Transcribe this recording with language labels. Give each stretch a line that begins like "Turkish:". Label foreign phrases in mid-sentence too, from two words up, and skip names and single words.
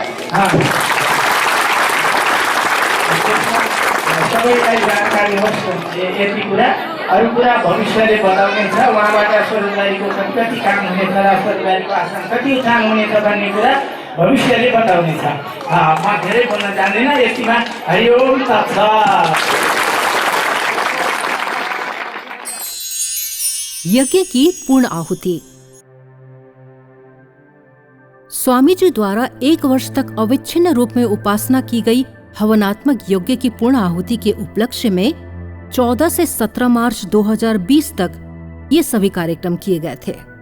Nepali: सबैलाई जानकारी होस् यति कुरा। अरू कुरा भविष्यले बताउने छ। उहाँबाट स्वर्गद्वारीको कति काम हुनेछ र स्वर्गद्वारीको आश्रम कति उत्थान हुनेछ भन्ने कुरा भविष्यले बताउने छ। म धेरै बोल्न जान्दिनँ, यतिमा
Sanskrit: हरि ओम तत्सत्।
Hindi: यज्ञ की पूर्ण आहुति। स्वामी जी द्वारा 1 वर्ष तक अविच्छिन्न रूप में उपासना की गई हवनात्मक यज्ञ की पूर्ण आहुति के उपलक्ष्य में 14 से 17 मार्च 2020 तक ये सभी कार्यक्रम किए गए थे।